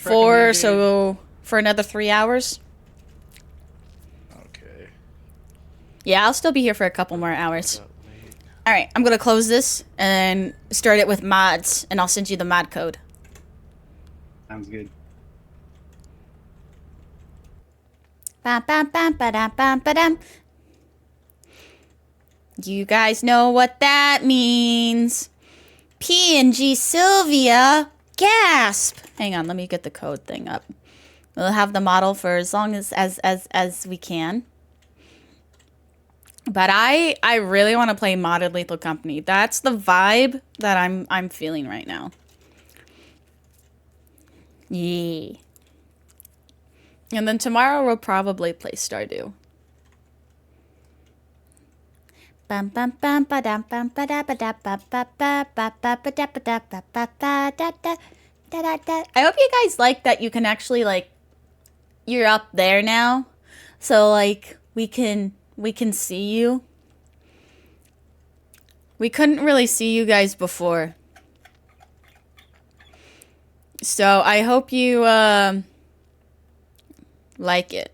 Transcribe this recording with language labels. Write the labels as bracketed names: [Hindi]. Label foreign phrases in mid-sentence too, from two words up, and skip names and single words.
[English] 4, recommended? so for another 3 hours. Okay. Yeah, I'll still be here for a couple more hours. Alright, I'm gonna close this and start it with mods, and I'll send you the mod code. Sounds good. Bam, bam, bam, ba-dam, bam, ba-dam. You guys know what that means. P&G Sylvia. Gasp. Hang on, let me get the code thing up. We'll have the model for as long as we can. But I really want to play modded Lethal Company. That's the vibe that I'm feeling right now. Yeah. And then tomorrow we'll probably play Stardew. Bum bum bum ba dum bum ba da ba da ba ba ba ba ba ba da ba da ba ba ba da da da da da. I hope you guys like that you can actually like you're up there now. So like we can see you. We couldn't really see you guys before. So I hope you like it.